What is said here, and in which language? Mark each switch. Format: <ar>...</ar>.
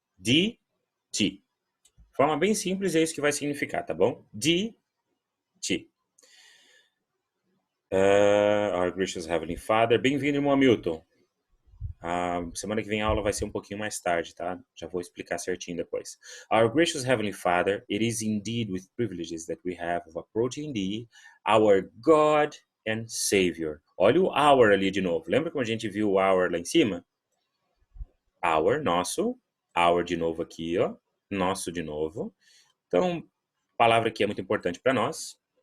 <pt>De ti. Forma bem simples, é isso que vai significar, tá bom? De ti.</pt> <en>Our gracious Heavenly Father.</en> <pt>Bem-vindo, irmão Hamilton. Semana que vem a aula vai ser um pouquinho mais tarde, tá? Já vou explicar certinho depois.</pt> <en>Our gracious Heavenly Father, it is indeed with privileges that we have of approaching thee, our God and Savior.</en> <pt>Olha o our ali de novo. Lembra como a gente viu o our lá em cima? Our, nosso. Our de novo aqui, ó. Nosso de novo. Então, a palavra aqui é muito importante para nós.</pt>